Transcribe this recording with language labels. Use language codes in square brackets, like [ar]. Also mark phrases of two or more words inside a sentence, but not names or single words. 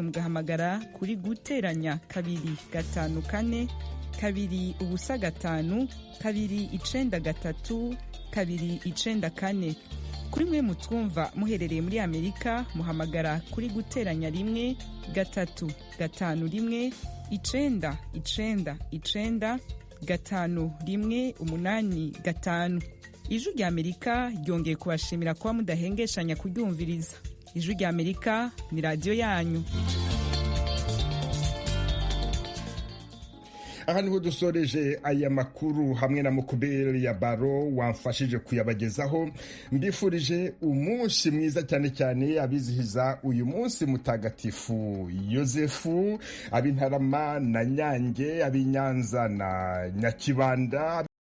[rw] mugahamagara kuri guteranya 254 2 ubusa 5 2 93 2 94 kuri mwe mutwumva muherereye muri Amerika muhamagara kuri guteranya 1 3 5 1 9 9 5 1 8 5 Ijwi ry'Amerika ryongeye kubashimira kuba mudahengeshanya kuryumviriza. Ijwi ry'Amerika ni radio yanyu. aha niho dusoreje aya makuru hamwe na Mukubeli ya Baro wamfashije kuyabagezaho mbifurije umunsi mwiza cyane cyane abizihiza uyu munsi mutagatifu Yosefu ab'Intarama na Nyange ab'Inyanza na Nyakibanda